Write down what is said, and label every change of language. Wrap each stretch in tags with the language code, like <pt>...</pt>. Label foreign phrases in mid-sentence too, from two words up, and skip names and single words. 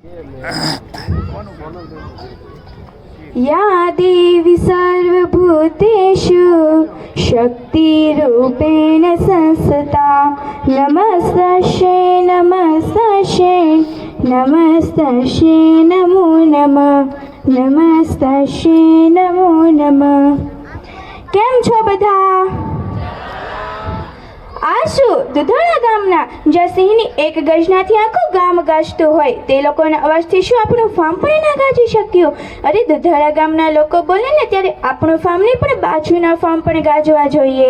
<sa>या देवी सर्वभूतेषु शक्तिरूपेण संस्थिता नमस्तस्यै नमस्तस्यै नमस्तस्यै नमो नमः नमस्तस्यै नमो नमः।</sa> <gu>કેમ છો બધા? આ શું દુધાળા ગામના જ્યાં સિંહની એક ગર્જનાથી આખું ગામ ગાજતું હોય તે લોકોના અવાજથી શું આપણું ફાર્મ પણ ના ગાજી શક્યું? અરે દુધાળા ગામના લોકો બોલે ને ત્યારે આપણું ફાર્મ નહીં પણ બાજુના ફાર્મ પણ ગાજવા જોઈએ.</gu>